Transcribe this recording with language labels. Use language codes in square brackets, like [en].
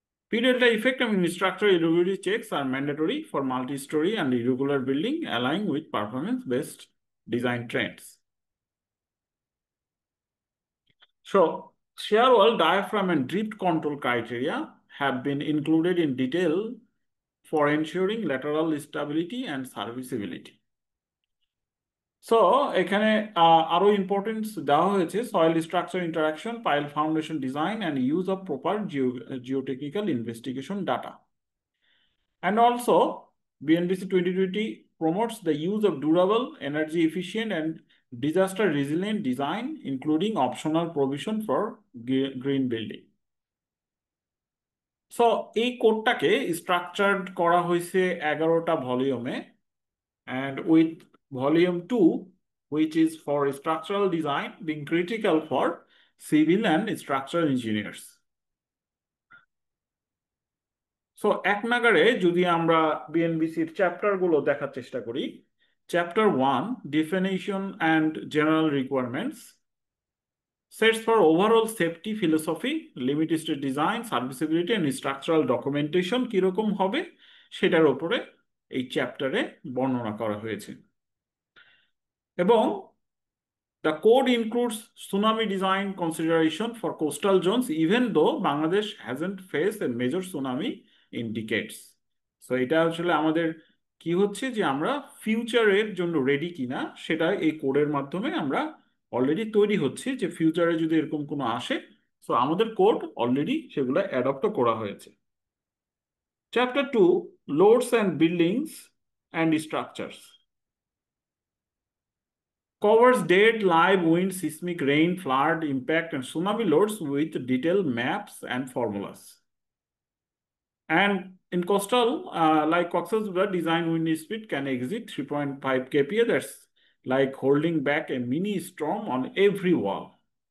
[en] P-delta effect and structural irregularity checks are mandatory for multi-story and irregular building, aligning with performance-based design trends. So, shear wall, diaphragm, and drift control criteria have been included in detail for ensuring lateral stability and serviceability. [bn] So এখানে আরো importance দেওয়া হয়েছে [en] Soil structure interaction, pile foundation design and use of proper geotechnical investigation data. And also, BNBC 2020 promotes the use of durable, energy efficient, and disaster resilient design, including optional provision for green building. [bn] So এই কোডটাকে structured করা হয়েছে 11টা ভলিউমে, [en] and with volume 2, which is for structural design, being critical for civil and structural engineers. [bn] So এক নাগারে যদি আমরা বিএনবিসির চ্যাপ্টারগুলো দেখার চেষ্টা করি, chapter 1 [en] definition and general requirements sets for overall safety philosophy, limit state design, serviceability and structural documentation [bn] কিরকম হবে সেটার উপরে এই চ্যাপ্টারে বর্ণনা করা হয়েছে। [en] এবং the code includes tsunami design consideration for coastal zones, even though Bangladesh hasn't faced a major tsunami in decades. [bn] So এটা আসলে আমাদের কি হচ্ছে যে আমরা ফিউচারের জন্য রেডি কিনা সেটা এই কোডের মাধ্যমে আমরা অলরেডি তৈরি হচ্ছে, যে ফিউচারে যদি এরকম কোনো আসে, সো আমাদের কোড অলরেডি সেগুলো অ্যাডপ্ট করা হয়েছে। [en] Chapter 2 loads and buildings and structures. Covers dead, live, wind, seismic, rain, flood, impact, and tsunami loads with detailed maps and formulas. And in coastal, like Cox's design wind speed can exceed 3.5 kPa. That's like holding back a mini storm on every wall.